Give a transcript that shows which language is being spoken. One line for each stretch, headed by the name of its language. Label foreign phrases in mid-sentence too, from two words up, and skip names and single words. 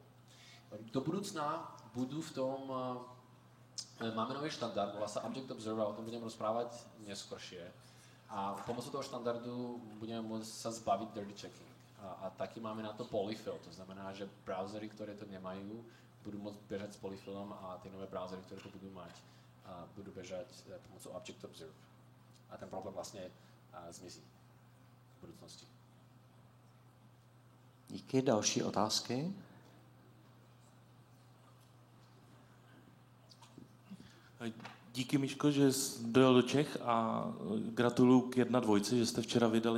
Slovak: Do budúcna budú v tom máme nový štandard, volá sa Object Observer, o tom budem rozprávať neskôršie. A pomocou toho štandardu budeme môcť sa zbaviť
English: dirty checking.
Slovak: A taky máme na to polyfill, to znamená, že browsery, ktoré to nemajú, budú môcť bežať s polyfillom a tie nové browsery, ktoré to budú mať, budú bežať pomocou Object Observe. A ten problém vlastne zmizí v budúcnosti.
Czech: Díky, další otázky. Díky, Miško, že jsi dojel do Čech a gratuluju k 1.2, že jste včera vydali.